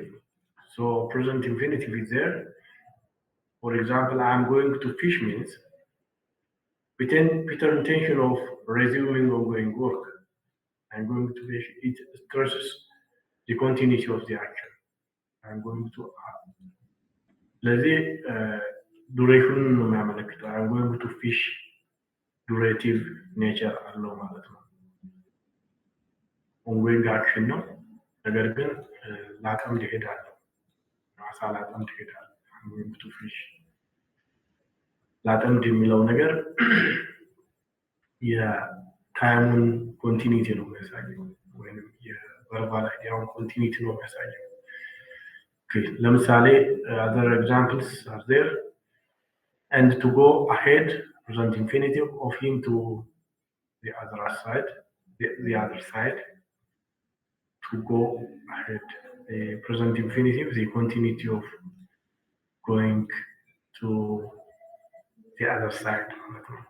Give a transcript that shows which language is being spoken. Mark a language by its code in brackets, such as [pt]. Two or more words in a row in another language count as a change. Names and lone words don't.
[en] So present infinitive is there. For example, I'm going to fish means with intention of resuming ongoing work. I'm going to fish. It stresses the continuity of the action. I'm going to [am] ለዚህ ዱሬሽኑን ነው የሚያመለክተው። [en] I'm going to fish durative nature [am] አለው ማለት ነው። [en] ongoing action [am] ነው፣ ነገር ግን ላጠምድ እሄዳለሁ፣ አሳ ላጠምድ እሄዳለሁ። [en] I'm going to fish [am] ላጠምድ የሚለው ነገር የታይሙን ኮንቲኒቲ ነው የሚያሳየው፣ ወይም የቨርባል አይዲያውን ኮንቲኒቲ ነው የሚያሳየው። ለምሳሌ [en] other examples are there. And to go ahead, present infinitive of him to the other side, the other side. To go ahead, the present infinitive, the continuity of going to the other side.